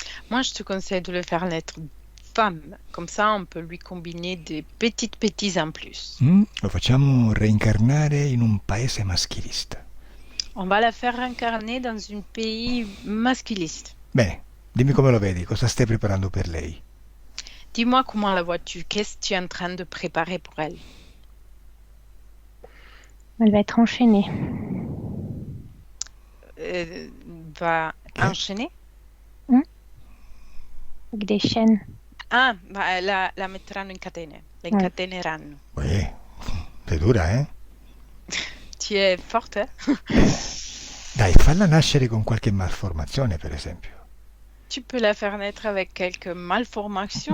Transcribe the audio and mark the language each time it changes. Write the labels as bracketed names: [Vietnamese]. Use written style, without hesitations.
[French] Moi, je te conseille de le faire naître femme. Comme ça, on peut lui combiner des petites bêtises en plus. [Italian] Lo facciamo reincarnare in un paese maschilista. [French] On va la faire réincarner dans un pays masculiste. [Italian] Bene, dimmi come lo vedi, cosa stai preparando per lei? [French] Dis-moi comment la vois-tu? Qu'est-ce que tu es en train de préparer pour elle? Elle va être enchaînée. Va enchaîner? Avec des chaînes. [Italian] Ah, la metteranno in catene. La incateneranno. Sei dura, eh? [French] Tu es forte, [Italian] Dai, falla nascere con qualche malformazione, per esempio. [French] Tu peux la faire naître avec quelques malformations.